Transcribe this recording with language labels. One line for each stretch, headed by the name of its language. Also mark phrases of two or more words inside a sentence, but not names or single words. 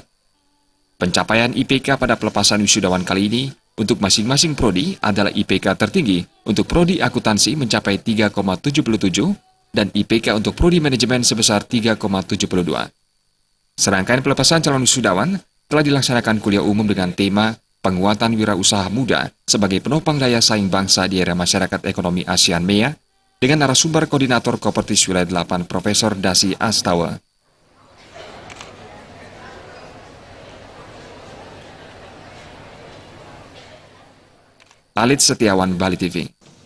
Indonesian: Pencapaian IPK pada pelepasan wisudawan kali ini untuk masing-masing prodi adalah IPK tertinggi untuk prodi akuntansi mencapai 3,77 dan IPK untuk prodi manajemen sebesar 3,72. Serangkaian pelepasan calon wisudawan telah dilaksanakan kuliah umum dengan tema Penguatan Wirausaha Muda sebagai penopang daya saing bangsa di era masyarakat ekonomi ASEAN MEA dengan narasumber Koordinator Kopertis Wilayah 8 Profesor Dasi Astawa. Alit Setiawan, Bali TV.